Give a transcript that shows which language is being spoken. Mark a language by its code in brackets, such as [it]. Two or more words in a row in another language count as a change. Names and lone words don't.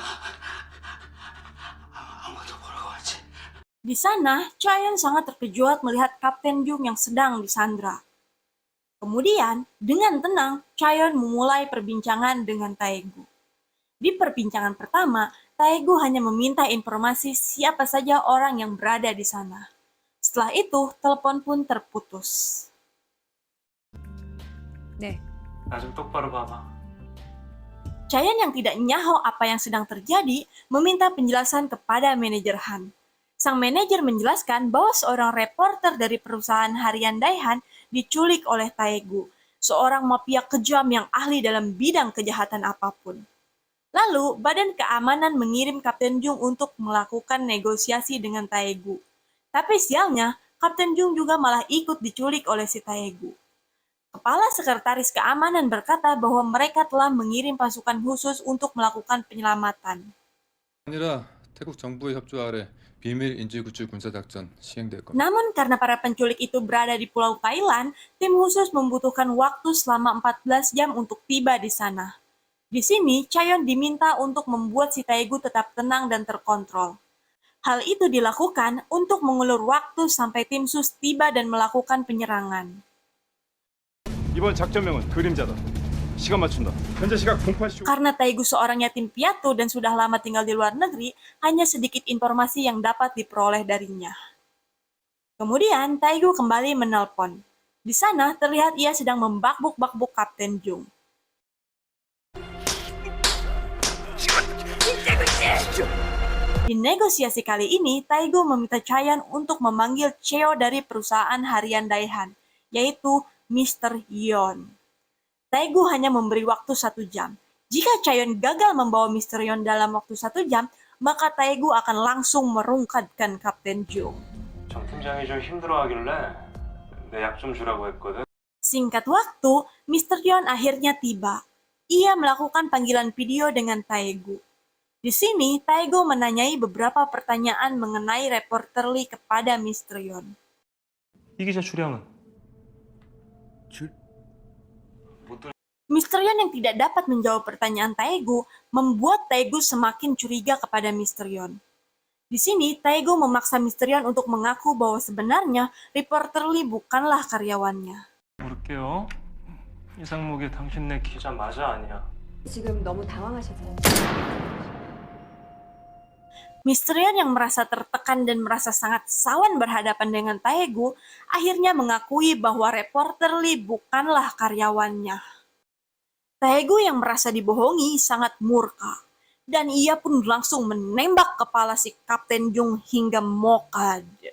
[id] Di sana, Chaeyeon sangat terkejut melihat Kapten Jung yang sedang disandra. Kemudian, dengan tenang, Chaeyeon memulai perbincangan dengan Tae-gu. Di perbincangan pertama, Tae-gu hanya meminta informasi siapa saja orang yang berada di sana. Setelah itu, telepon pun terputus. [ko] 네. 나 좀 똑바로 봐봐. [id] Chaeyeon yang tidak nyaho apa yang sedang terjadi, meminta penjelasan kepada manajer Han. Sang manajer menjelaskan bahwa seorang reporter dari perusahaan harian Daihan diculik oleh Tae-gu, seorang mafia kejam yang ahli dalam bidang kejahatan apapun. Lalu, Badan Keamanan mengirim Kapten Jung untuk melakukan negosiasi dengan Tae-gu. Tapi sialnya, Kapten Jung juga malah ikut diculik oleh si Tae-gu. Kepala Sekretaris Keamanan berkata bahwa mereka telah mengirim pasukan khusus untuk melakukan penyelamatan. [ko] 아니라 태국 정부의 협조 아래 비밀 인질 구출 군사 작전 시행될 겁니다. [id] Namun karena para penculik itu berada di Pulau Thailand, tim khusus membutuhkan waktu selama 14 jam untuk tiba di sana. Di sini, Chaeyeon diminta untuk membuat si Tae-gu tetap tenang dan terkontrol. Hal itu dilakukan untuk mengulur waktu sampai tim sus tiba dan melakukan penyerangan. [ko] 이번 작전명은 그림자다. 시간 맞춘다. 현재 시각 08시. [id] Karena Tae-gu seorang yatim piatu dan sudah lama tinggal di luar negeri, hanya sedikit informasi yang dapat diperoleh darinya. Kemudian, Tae-gu kembali menelpon. Di sana, terlihat ia sedang membakbuk-bakbuk Kapten Jung. Di negosiasi kali ini, Tae-gu meminta Chaeyeon untuk memanggil CEO dari perusahaan harian Daihan, yaitu Mr. Yeon. Tae-gu hanya memberi waktu 1 jam. Jika Chaeyeon gagal membawa Mr. Yeon dalam waktu 1 jam, maka Tae-gu akan langsung merungkatkan Kapten Jung. [ko] 정 팀장이 좀 힘들어하길래 내 약 좀 주라고 했거든. [id] Singkat waktu, Mr. Yeon akhirnya tiba. Ia melakukan panggilan video dengan Tae-gu. Di sini, Tae-gu menanyai beberapa pertanyaan mengenai reporter Lee kepada Mr. Yeon. [ko] 이 기자 출연은? 출? 뭐 [id] Mr. Yon yang tidak dapat menjawab pertanyaan Taegu membuat Taegu semakin curiga kepada Mr. Yon. Di sini, Taegu memaksa Mr. Yon untuk mengaku bahwa sebenarnya reporter Lee bukanlah karyawannya. [ko] 물을게요. 이상목이 당신네 기자 맞아 아니야? 지금 너무 당황하셔서. [id] Mr. Yon yang merasa tertekan dan merasa sangat sawan berhadapan dengan Taegu, akhirnya mengakui bahwa reporter Lee bukanlah karyawannya. Taegu yang merasa dibohongi sangat murka, dan ia pun langsung menembak kepala si Kapten Jung hingga mokad.